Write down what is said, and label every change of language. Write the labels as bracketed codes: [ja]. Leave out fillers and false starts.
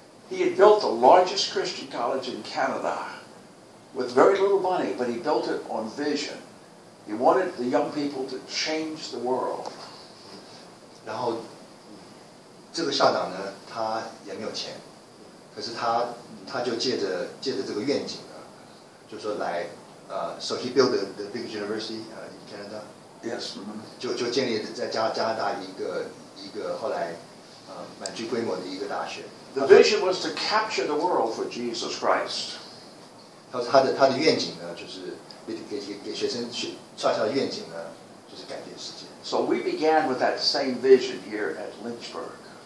[en] He had built the largest Christian college in Canada with very little money, but he built it on vision. He wanted the young people to change the world. [zh] 然后这个校长呢，他也没有钱，可是他就借着这个愿景呢，就说来 [en] so he built the big university in Canada. Yes. [zh] 就建立在加拿大一个后来蛮具规模的一个大学。 [en] The vision was to capture the world for Jesus Christ. [zh] 他说他的愿景呢，就是给学生创下的愿景呢，就是改变世界。 [en] So we began with that same vision here at Lynchburg.